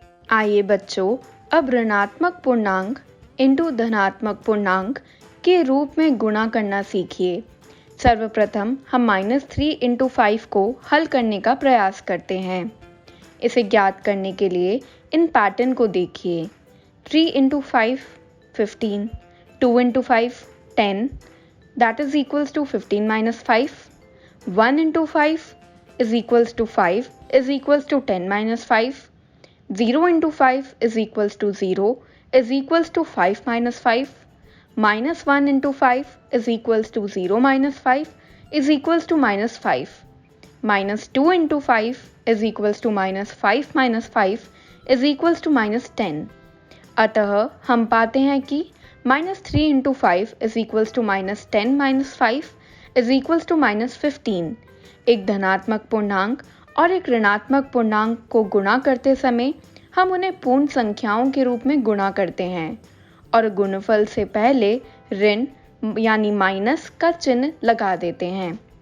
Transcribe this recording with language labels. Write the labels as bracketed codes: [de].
[hi] आइए बच्चों, अब ऋणात्मक पूर्णांक इंटू धनात्मक पूर्णांक के रूप में गुणा करना सीखिए। सर्वप्रथम हम -3 इंटू 5 को हल करने का प्रयास करते हैं। इसे ज्ञात करने के लिए इन पैटर्न को देखिए। [en] 3 into 5 15, 2 into 5 10, that is equals to 15 minus 5, 1 into 5 is equals to 5 is equals to 10 minus 5, 0 into 5 is equals to 0 is equals to 5 minus 5, minus 1 into 5 is equals to 0 minus 5 is equals to minus 5, minus 2 into 5 is equals to minus 5 minus 5 is equals to minus 10। [hi] अतः हम पाते हैं कि [en] -3 into 5 is equals to minus 10 minus 5 is equals to minus 15। [hi] एक धनात्मक पूर्णांक और एक ऋणात्मक पूर्णांक को गुणा करते समय हम उन्हें पूर्ण संख्याओं के रूप में गुणा करते हैं और गुणनफल से पहले ऋण यानी माइनस का चिन्ह लगा देते हैं।